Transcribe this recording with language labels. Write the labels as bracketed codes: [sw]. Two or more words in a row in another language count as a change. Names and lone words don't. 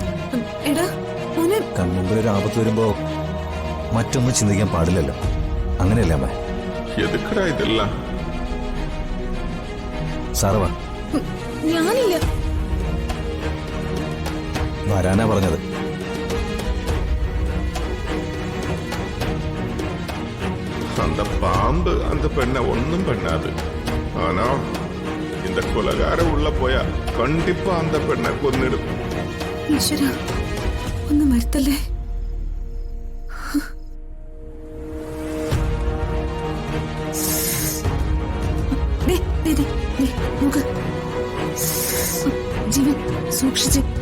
[ml] കൺമുമ്പിൽ ഒരു ആപത്ത് വരുമ്പോ മറ്റൊന്നും ചിന്തിക്കാൻ പാടില്ലല്ലോ. അങ്ങനെയല്ലേ അമ്മ? സാറ് വാ. ഞാനില്ല. വരാനാ പറഞ്ഞത്. [ta] அந்த பாம்பு அந்த பெண்ணை ஒன்றும் பண்ணாது. ஆனா இந்த கொலகாரம் உள்ள போயா கண்டிப்பா அந்த பெண்ணை கொன்னிடும். [ml] ഈശ്വര, ഒന്നും വരുത്തല്ലേ. ജീവൻ സൂക്ഷിച്ച്.